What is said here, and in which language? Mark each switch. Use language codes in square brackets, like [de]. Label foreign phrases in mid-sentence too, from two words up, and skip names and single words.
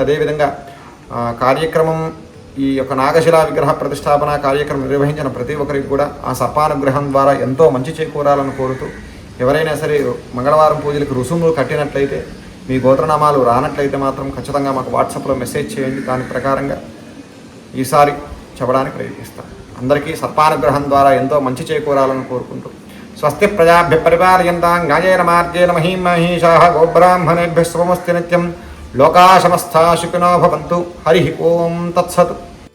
[te] అదేవిధంగా కార్యక్రమం ఈ యొక్క నాగశిలా విగ్రహ ప్రతిష్టాపన కార్యక్రమం నిర్వహించిన ప్రతి ఒక్కరికి కూడా ఆ సర్పానుగ్రహం ద్వారా ఎంతో మంచి చేకూరాలని కోరుతూ, ఎవరైనా సరే మంగళవారం పూజలకు రుసుములు కట్టినట్లయితే, మీ గోత్రనామాలు రానట్లయితే మాత్రం ఖచ్చితంగా మాకు వాట్సాప్లో మెసేజ్ చేయండి. దాని ప్రకారంగా ఈసారి చెప్పడానికి ప్రయత్నిస్తాను. అందరికీ సర్పానుగ్రహం ద్వారా ఎంతో మంచి చేకూరాలని కోరుకుంటూ, [sa] స్వస్తి ప్రజాభ్య పరిపాలయంతాం న్యాయేన మార్గేణ మహీం మహీషాః గోబ్రాహ్మణేభ్యः శుభమస్తు నిత్యం. లోకా సమస్తా సుఖినో భవంతు. హరి ఓం తత్సత్.